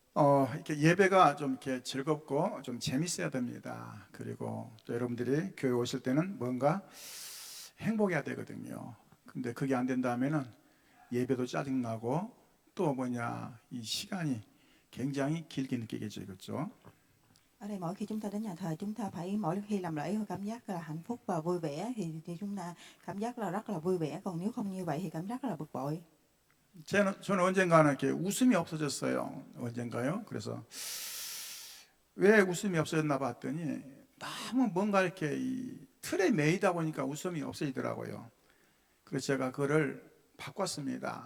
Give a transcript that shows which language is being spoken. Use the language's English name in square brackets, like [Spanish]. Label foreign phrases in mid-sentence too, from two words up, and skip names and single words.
[Korean] 이렇게 예배가 좀 이렇게 즐겁고 좀 재밌어야 됩니다. 그리고 또 여러분들이 교회 오실 때는 뭔가 행복해야 되거든요. 근데 그게 안 된다면은 예배도 짜증나고 또 이 시간이 굉장히 길게 느끼게 되겠죠. [Vietnamese] Ở đây mỗi khi chúng ta đến nhà thờ, chúng ta phải mỗi khi làm lễ cảm giác là hạnh phúc và vui vẻ thì chúng ta cảm giác là rất là vui vẻ, còn nếu không như vậy thì cảm giác rất là bực bội. [Korean] 저는 언젠가는 이렇게 웃음이 없어졌어요. 언젠가요? 그래서 왜 웃음이 없어졌나 봤더니 너무 뭔가 이렇게 이 틀에 매이다 보니까 웃음이 없어지더라고요. 그래서 제가 그거를 바꿨습니다.